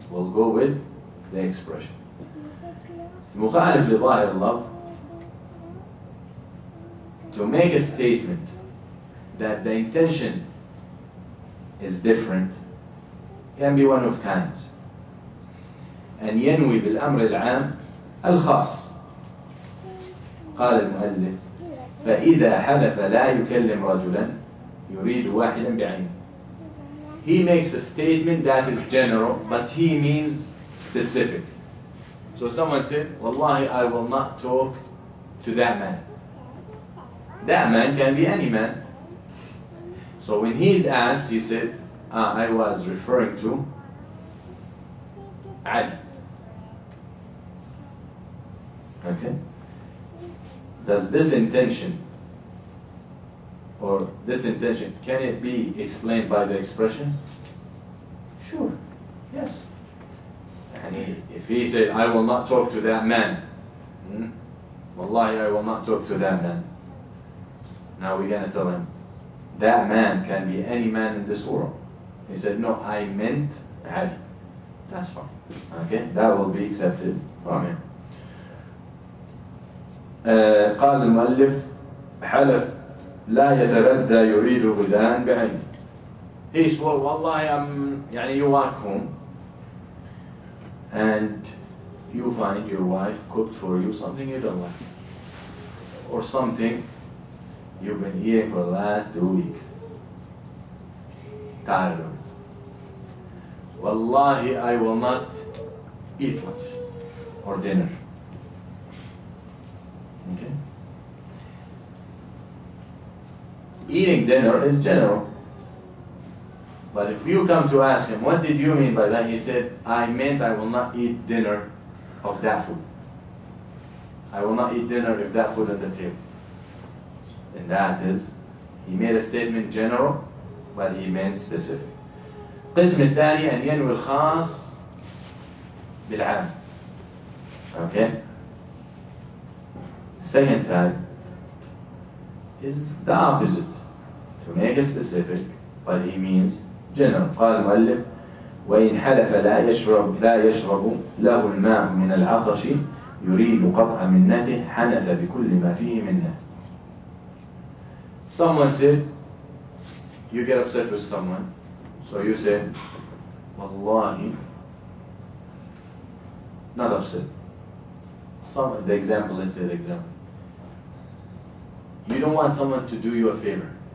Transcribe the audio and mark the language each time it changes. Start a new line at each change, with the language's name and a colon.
English: We'll go with the expression.
Arabic: مخالف لظاهر اللفظ,
English: to make a statement that the intention is different, can be one of kinds.
Arabic: أن ينوي بالأمر العام الخاص. قال المؤلف فإذا حلف لا يكلم رجلا يريد واحدا بعينه.
English: He makes a statement that is general, but he means specific. So someone said, Wallahi, I will not talk to that man. That man can be any man. So when he's asked, he said, I was referring to Ali. Okay? Does this intention, can it be explained by the expression? Sure, yes. And if he said, I will not talk to that man, Wallahi, I will not talk to that man. Now we're going to tell him, that man can be any man in this world. He said, no, I meant Ali. That's fine. Okay, that will be accepted from him.
Arabic: قال المؤلف حلف لا يتغدى يريد غداء بعينه.
English: He swore, Wallahi, you walk home and you find your wife cooked for you something you don't like, or something you've been eating for the last 2 weeks. Tired of it. Wallahi, I will not eat lunch or dinner. Okay? Eating dinner is general. But if you come to ask him, what did you mean by that? He said, I meant I will not eat dinner of that food. I will not eat dinner if that food at the table. And that is, he made a statement general, but he meant specific.
Arabic: القسم الثاني أن ينوي الخاص بالعام.
English: Okay? The second type is the opposite. To make it specific, but he means general.
Arabic: قال المؤلف وإن حلف لا يشرب له الماء من العطش يريد قطع منته حنث بكل ما فيه منه.
English: Someone said, you get upset with someone, so you say, Wallahi, not upset. The example, let's say the example. You don't want someone to do you a favor.